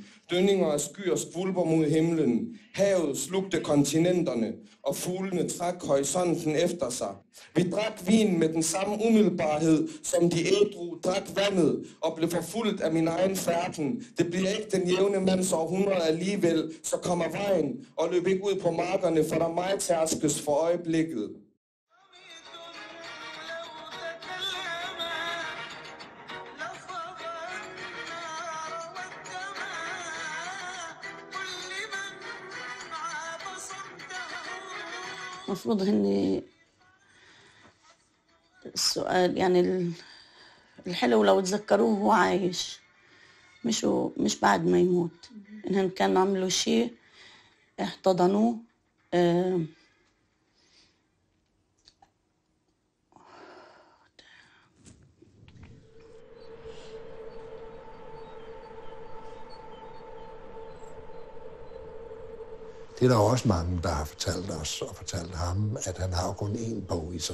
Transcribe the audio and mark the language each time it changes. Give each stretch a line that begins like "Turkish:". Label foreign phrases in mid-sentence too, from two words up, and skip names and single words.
Danish: Dønninger af skyer skvulper mod himlen. Havet slugte kontinenterne, og fuglene trak horisonten efter sig. Vi drak vin med den samme umiddelbarhed, som de ædru drak vandet, og blev forfulgt af min egen færden. Det bliver ikke den jævne mands århundrede alligevel, så kommer vejen, og løb ikke ud på markerne, for der mig tærskes for øjeblikket.
Arabic: المفروض هني السؤال يعني الحلو لو تذكروه وهو عايش مش بعد ما يموت. إنهم كانوا عملوا شيء احتضنوه
Danish: Det er der også mange, der har fortalt os og fortalt ham, at han har kun én bog i sig.